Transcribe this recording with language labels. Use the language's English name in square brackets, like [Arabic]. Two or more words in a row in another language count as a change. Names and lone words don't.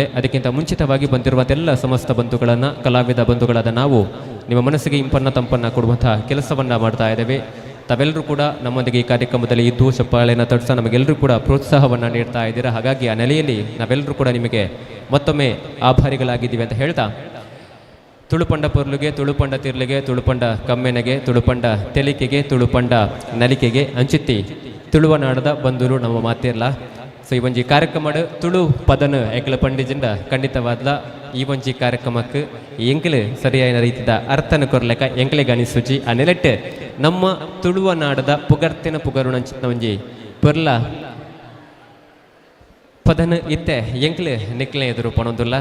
[Kannada] ಅದಕ್ಕಿಂತ ಮುಂಚಿತವಾಗಿ ಬಂದಿರುವಂಥ ಎಲ್ಲ ಸಮಸ್ತ ಬಂಧುಗಳನ್ನು, ಕಲಾವಿದ ಬಂಧುಗಳಾದ ನಾವು ನಿಮ್ಮ ಮನಸ್ಸಿಗೆ ಇಂಪನ್ನು ತಂಪನ್ನು ಕೊಡುವಂಥ ಕೆಲಸವನ್ನು ಮಾಡ್ತಾ ಇದ್ದೇವೆ. ತಾವೆಲ್ಲರೂ ಕೂಡ ನಮ್ಮೊಂದಿಗೆ ಈ ಕಾರ್ಯಕ್ರಮದಲ್ಲಿ ಇದ್ದು ಚಪ್ಪಾಳೆಯನ್ನು ತಡಿಸ ನಮಗೆಲ್ಲರೂ ಕೂಡ ಪ್ರೋತ್ಸಾಹವನ್ನು ನೀಡ್ತಾ ಇದ್ದೀರಾ. ಹಾಗಾಗಿ ಆ ನೆಲೆಯಲ್ಲಿ ನಾವೆಲ್ಲರೂ ಕೂಡ ನಿಮಗೆ ಮತ್ತೊಮ್ಮೆ ಆಭಾರಿಗಳಾಗಿದ್ದೀವಿ ಅಂತ ಹೇಳ್ತಾ, [Tulu] ತುಳುಪಂಡ ಪೊರ್ಲುಗೆ, ತುಳುಪಂಡ ತಿರ್ಲಿಗೆ, ತುಳುಪಂಡ ಕಮ್ಮೆನೆಗೆ, ತುಳುಪಂಡ ತೆಲಿಕೆಗೆ, ತುಳುಪಂಡ ನಲಿಕೆಗೆ ಅಂಚಿತ್ತಿ ತುಳುವನಾಡದ ಬಂಧುರು ನಮ್ಮ ಮಾತಿರಲ್ಲ. ಸೊ ಈ ಒಂಜಿ ಕಾರ್ಯಕ್ರಮ ತುಳು ಪದನ ಎಂಕಲ ಪಂಡಿಜಿಂದ ಖಂಡಿತವಾದ ಈ ಒಂಜಿ ಕಾರ್ಯಕ್ರಮಕ್ಕೆ ಎಂಕಲು ಸರಿಯಾದ ರೀತಿಯ ಅರ್ಥನ ಕೊರ್ಲೆಕ ಎಂಕಲಿಗೆ ಅನಿಸುಜಿ ಆ ನೆಲೆಟ್ಟು ನಮ್ಮ ತುಳುವ ನಾಡದ ಪುಗರ್ತಿನ ಪುಗರುಣಂಚಿನ ಒಂಜಿ ಪೊರ್ಲ ಪದನ ಇತ್ತೆ ಎಂಕಲು ನಿಕ್ಲೆ ಎದುರು ಪಣೊಂದುಲ್ಲ.